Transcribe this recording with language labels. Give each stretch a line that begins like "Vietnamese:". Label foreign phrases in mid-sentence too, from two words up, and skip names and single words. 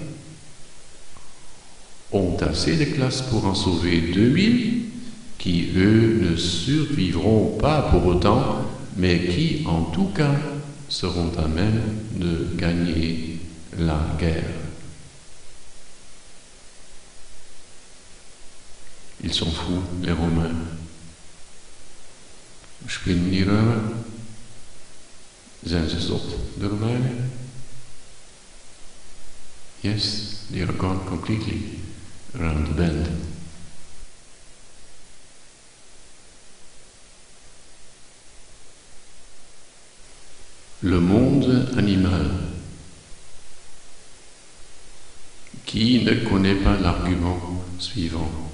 French: ont assez de classe pour en sauver 2000 qui, eux, ne survivront pas pour autant, mais qui, en tout cas, seront à même de gagner la guerre. Ils sont fous, les Romains.
German: Spinnen die Römer?
Dutch: Zijn ze zot, de Romeinen?
English: Yes, they are gone completely around the bend.
French: Le monde animal. Qui ne connaît pas l'argument suivant?